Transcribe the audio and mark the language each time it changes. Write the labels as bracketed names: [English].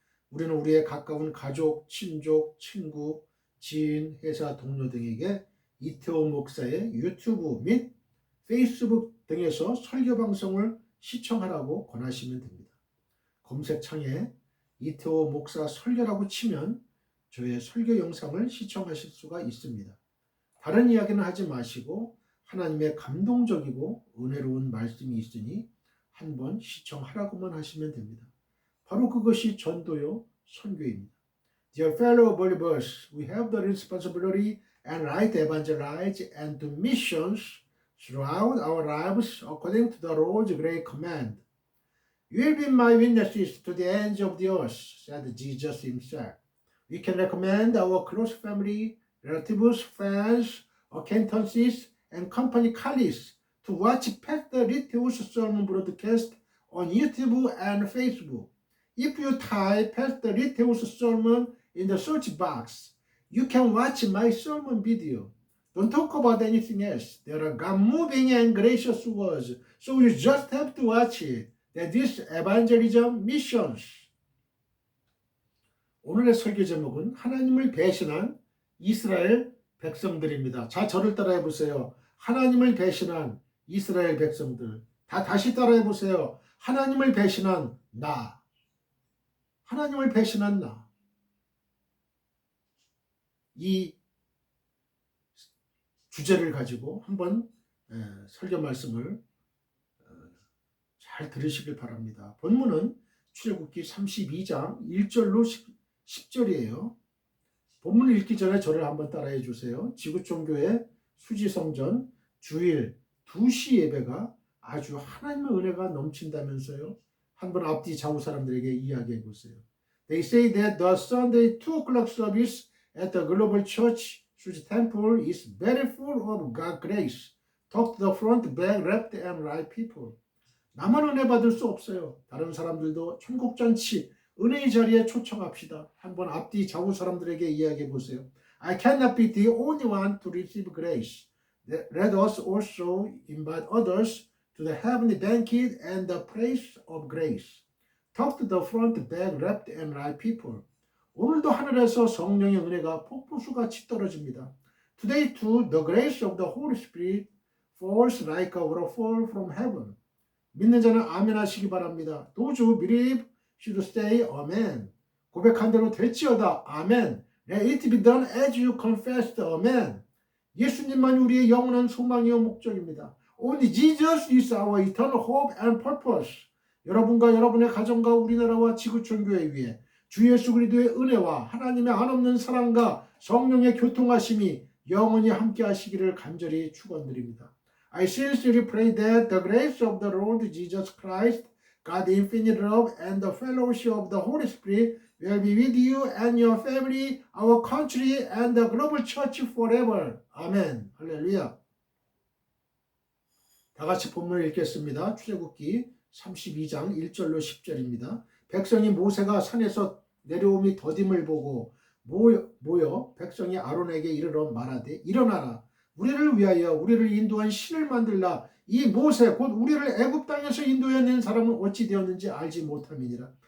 [Korean] 우리는 우리의 가까운 가족, 친족, 친구, 지인, 회사 동료 등에게 이태호 목사의 유튜브 및 페이스북 등에서 설교 방송을 시청하라고 권하시면 됩니다. 검색창에 이태호 목사 설교라고 치면 저의 설교 영상을 시청하실 수가 있습니다. 다른 이야기는 하지 마시고 하나님의 감동적이고 은혜로운 말씀이 있으니 한번 시청하라고만 하시면 됩니다. 바로 그것이 전도요 선교입니다. [English] Dear fellow believers, we have the responsibility and right to evangelize and to missions throughout our lives according to the Lord's great command. You will be my witnesses to the ends of the earth, said Jesus himself. We can recommend our close family, relatives, friends, acquaintances, and company colleagues to watch Pastor Littl's sermon broadcast on YouTube and Facebook. If you type Pastor Littl's sermon in the search box, you can watch my sermon video. Don't talk about anything else. There are God-moving and gracious words, so you just have to watch it. That is evangelism missions. [Korean] 오늘의 설교 제목은 하나님을 배신한 이스라엘 백성들입니다. 자, 저를 따라해 보세요. 하나님을 배신한 이스라엘 백성들. 다시 따라해 보세요. 하나님을 배신한 나. 하나님을 배신한 나. 이 주제를 가지고 한번 설교 말씀을 잘 들으시길 바랍니다. 본문은 출애굽기 32장 1절로 10절이에요. 본문을 읽기 전에 저를 한번 따라해 주세요. 지구촌교회 수지성전 주일 2시 예배가 아주 하나님의 은혜가 넘친다면서요. 한번 앞뒤 좌우 사람들에게 이야기해 보세요. [English] They say that the Sunday 2 o'clock service at the Global Church Suji Temple is very full of God's grace. Talk to the front, back, left and right people. [Korean] 나만 은혜 받을 수 없어요. 다른 사람들도 천국잔치 은혜의 자리에 초청합시다. 한번 앞뒤 좌우 사람들에게 이야기해 보세요. [English] I cannot be the only one to receive grace. Let us also invite others to the heavenly banquet and the praise of grace. Talk to the front, back, left and right people. [Korean] 오늘도 하늘에서 성령의 은혜가 폭포수같이 떨어집니다. [English] Today too, the grace of the Holy Spirit falls like a waterfall from heaven. [Korean] 믿는 자는 아멘 하시기 바랍니다. [English] Those who believe should say amen. [Korean] 고백한 대로 될지어다. 아멘. [English] Let it be done as you confessed. [Korean] 아멘. 예수님만 우리의 영원한 소망이요 목적입니다. [English] Only Jesus is our eternal hope and purpose. [Korean] 여러분과 여러분의 가정과 우리나라와 지구촌교회 위에 주 예수 그리스도의 은혜와 하나님의 한없는 사랑과 성령의 교통하심이 영원히 함께 하시기를 간절히 축원드립니다. [English] I sincerely pray that the grace of the Lord Jesus Christ, God's infinite love, and the fellowship of the Holy Spirit will be with you and your family, our country, and the global church forever. [Korean] 아멘. 할렐루야. 다 같이 본문을 읽겠습니다. 출애굽기 32장 1절로 10절입니다. 백성이 모세가 산에서 내려오미 더딤을 보고 모여 백성이 아론에게 이르러 말하되 일어나라. 우리를 위하여 우리를 인도한 신을 만들라. 이 모세 곧 우리를 애굽 땅에서 인도해낸 사람은 어찌 되었는지 알지 못함이니라.